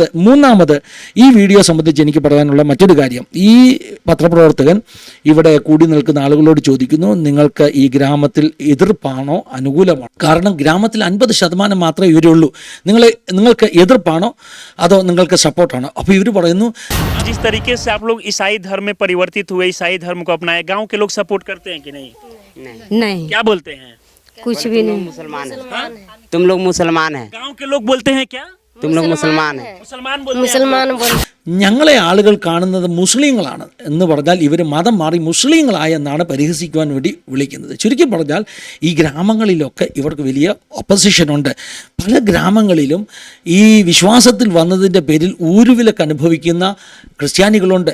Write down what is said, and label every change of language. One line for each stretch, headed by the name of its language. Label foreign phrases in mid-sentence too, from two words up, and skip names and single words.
Malayalam: മൂന്നാമത്, ഈ വീഡിയോ സംബന്ധിച്ച് എനിക്ക് പറയാനുള്ള മറ്റൊരു കാര്യം, ഈ പത്രപ്രവർത്തകൻ ഇവിടെ കൂടി നിൽക്കുന്ന ആളുകളോട് ചോദിക്കുന്നു, നിങ്ങൾക്ക് ഈ ഗ്രാമത്തിൽ എതിർപ്പാണോ അനുകൂലമാണോ? കാരണം ഗ്രാമത്തിൽ 50% മാത്രമേ ഇവരുള്ളൂ. നിങ്ങൾക്ക് എതിർപ്പാണോ അതോ നിങ്ങൾക്ക് സപ്പോർട്ടാണോ? അപ്പോൾ ഇവർ പറയുന്നു,
Hindi: जिस तरीके से आप लोग ईसाई धर्म में परिवर्तित हुए, ईसाई धर्म को अपनाए, गांव के लोग सपोर्ट करते हैं कि नहीं? नहीं, क्या बोलते हैं? कुछ भी नहीं। मुसलमान है, तुम लोग मुसलमान है, गांव के लोग बोलते हैं क्या? तुम लोग मुसलमान है। मुसलमान बोलते हैं। मुसलमान बोल
Malayalam: ഞങ്ങളെ ആളുകൾ കാണുന്നത് മുസ്ലിങ്ങളാണ് എന്ന് പറഞ്ഞാൽ ഇവർ മതം മാറി മുസ്ലിങ്ങളായെന്നാണ് പരിഹസിക്കുവാൻ വേണ്ടി വിളിക്കുന്നത്. ചുരുക്കി പറഞ്ഞാൽ ഈ ഗ്രാമങ്ങളിലൊക്കെ ഇവർക്ക് വലിയ ഒപ്പോസിഷനുണ്ട്. പല ഗ്രാമങ്ങളിലും ഈ വിശ്വാസത്തിൽ വന്നതിൻ്റെ പേരിൽ ഊരുവിലക്ക് അനുഭവിക്കുന്ന ക്രിസ്ത്യാനികളുണ്ട്.